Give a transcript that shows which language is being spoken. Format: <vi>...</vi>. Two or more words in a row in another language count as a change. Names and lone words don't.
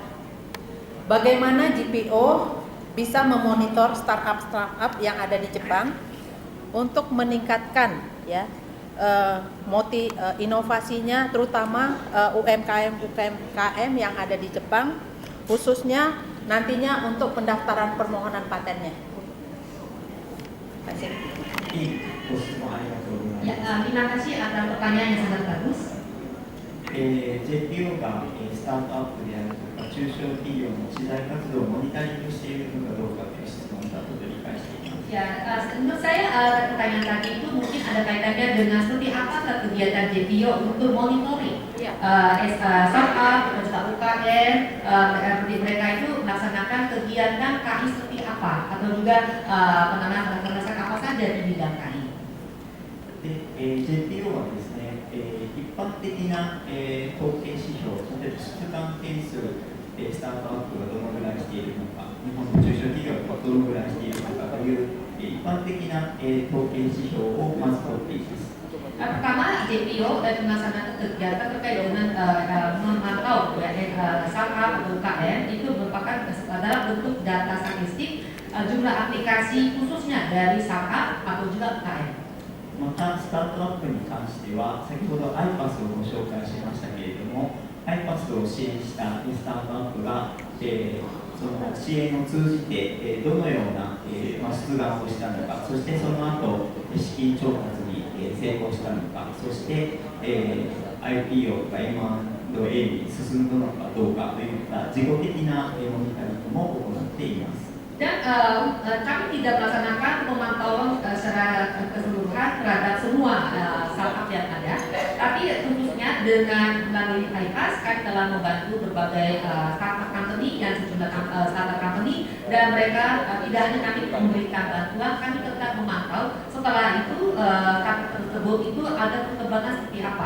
<id>Bagaimana GPO bisa memonitor startup yang ada di Jepang untuk meningkatkan ya inovasinya, terutama UMKM yang ada di Jepang, khususnya nantinya untuk pendaftaran permohonan patennya. Terima kasih.</id> <ja>いいご質問ありがとうござい</ja> <id>Ya,</id> <ja>ます。</ja> <id>terima kasih atas pertanyaan yang sangat bagus.</id> <ja>JPO がスタートアップであるとか中小企業の知財活動をモニタリングしているのかどうかという質問だと理解しています。</ja> <id>Ya, menurut saya pertanyaan tadi itu mungkin ada kaitannya dengan seperti apa kegiatan JPO untuk monitoring startup atau juga UKM, mereka itu melaksanakan kegiatan KI seperti apa atau juga penanaman apa saja di bidang KI.</id> <ja>で、JPO はですね、一般的な、統計指標、例えば出願件数、スタートアップがどのぐらいしているのか、日本の中小企業がどのぐらいしているのかという、一般的な、統計指標をまず取っています。</ja> <id>Pertama, JPO dan melaksanakan kegiatan terkait dengan memantau startup atau UKM itu merupakan dalam bentuk data statistik jumlah aplikasi khususnya dari startup atau juga UKM.</id> <ja>また、スタートアップに関しては、先ほど iPass をご紹介しましたけれども、iPass を支援したスタートアップが、その支援を通じて、どのような、出願をしたのか、そしてその後資金調達に、成功したのか、そして、IPO とか M&A に進んだのかどうかといった自己的な、モニタリングも行っています。</ja> <id>Dan kami tidak melaksanakan pemantauan secara keseluruhan terhadap semua startup yang ada, tapi khususnya dengan melalui iPass kami telah membantu berbagai</id> <en>startup company</en> <id>dan sejumlah</id> <en>startup company,</en> <id>dan mereka tidak hanya kami memberikan bantuan, kami tetap memantau setelah itu startup tersebut itu ada perkembangan seperti apa.</id>